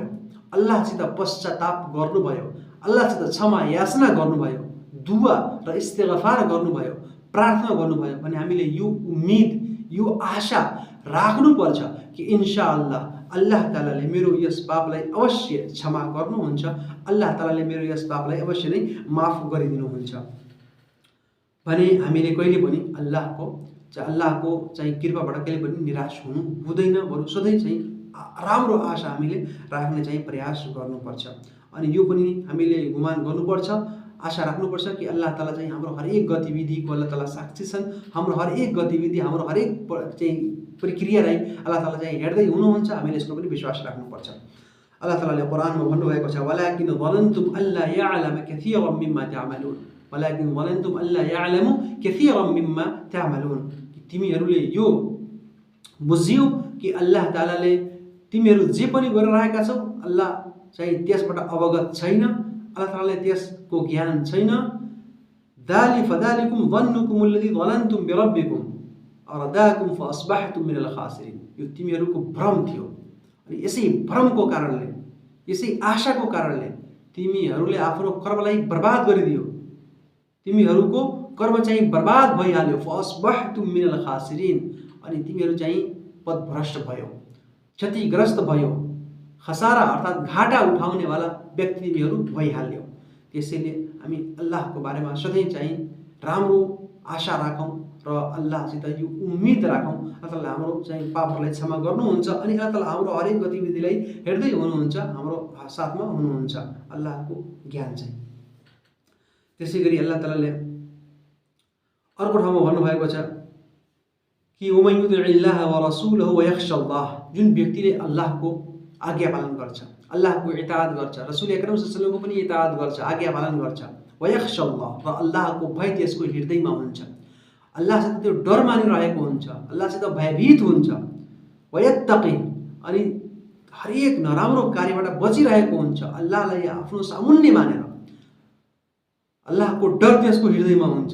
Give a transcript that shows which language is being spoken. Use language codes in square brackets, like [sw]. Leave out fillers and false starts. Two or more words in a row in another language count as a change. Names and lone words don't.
[ne] अल्लाहसित पश्चाताप गर्नुभयो, अल्लाहसित क्षमा याचना गर्नुभयो, दुआ र इस्तिगफार गर्नुभयो, प्रार्थना गर्नुभयो भने हामीले यो उम्मीद, यो आशा राख्नुपर्छ कि इन्शाअल्लाह अल्लाह तालाले मेरो यस पापलाई अवश्य क्षमा गर्नुहुन्छ, अल्लाह तालाले मेरो यस पापलाई अवश्य नै माफ गरिदिनुहुन्छ भने हामीले कहिले पनि अल्लाहको चाहिँ कृपाबाट कहिले पनि निराश हुनु हुँदैन। बरु सधैँ चाहिँ राम्रो आशा हामीले राख्ने चाहिँ प्रयास गर्नुपर्छ। अनि यो पनि हामीले गुमान गर्नुपर्छ, आशा राख्नुपर्छ कि अल्लाह ताला चाहिँ हाम्रो हरेक गतिविधिको अल्लाह ताला साक्षी छन्। हाम्रो हरेक गतिविधि, हाम्रो हरेक चाहिँ प्रक्रियालाई अल्लाह ताला चाहिँ हेर्दै हुनुहुन्छ। हामीले यसको पनि विश्वास राख्नुपर्छ। अल्लाह तालाले कुरानमा भन्नुभएको छ, [ar] ولكن ظننتم الله يعلم كثيرا مما تعملون، ولكن ظننتم الله يعلم كثيرا مما تعملون. [ne] तिमीहरूले यो बुझ्यौ कि अल्लाह तालाले तिमीहरू जे पनि गरिरहेका छौ अल्लाह चाहिँ त्यसबाट अवगत छैन, अल्लाह तालाले त्यसको ज्ञान छैन। [ar] فذلكم ظنكم الذي ظننتم بربكم أرداكم فأصبحتم من الخاسرين. [ne] यो तिमीहरूको भ्रम थियो, अनि यसै भ्रमको कारणले, यसै आशाको कारणले तिमीहरूले आफ्नो कर्मलाई बर्बाद गरिदियो, तिमीहरूको कर्म चाहिँ बर्बाद भइहाल्यो। [ar] فأصبحتم من الخاسرين, [ne] अनि तिमीहरू चाहिँ पदभ्रष्ट भयो, क्षतिग्रस्त भयो, खसारा अर्थात् घाटा उठाउनेवाला व्यक्ति तिमीहरू भइहाल्यौ। त्यसैले हामी अल्लाहको बारेमा सधैँ चाहिँ राम्रो आशा राखौँ र अल्लाहसित यो उम्मीद राखौँ अल्लाह ताला हाम्रो चाहिँ पापहरूलाई क्षमा गर्नुहुन्छ अनि अल्लाह ताला हाम्रो हरेक गतिविधिलाई हेर्दै हुनुहुन्छ, हाम्रो साथमा हुनुहुन्छ अल्लाहको ज्ञान चाहिँ। त्यसै गरी अल्लाह तालाले अर्को ठाउँमा भन्नुभएको छ कि [ar] ومن يطع الله ورسوله ويخش الله, [ne] जुन व्यक्तिले अल्लाहको आज्ञा पालन गर्छ, अल्लाहको इताअत गर्छ, [ar] الرسول الأكرم صلى الله عليه وسلم [ne] पनि इताअत गर्छ, आज्ञा पालन गर्छ, [ar] ويخش الله, [ne] र अल्लाहको भय त्यसको हृदयमा हुन्छ। अल्लाहसित त्यो डर मानिरहेको हुन्छ, अल्लाहसित भयभीत हुन्छ, वयत्तकी अनि हरेक नराम्रो कार्यबाट बचिरहेको हुन्छ, अल्लाहलाई आफ्नो सामुन्ने मानेर अल्लाहको डर त्यसको हृदयमा हुन्छ।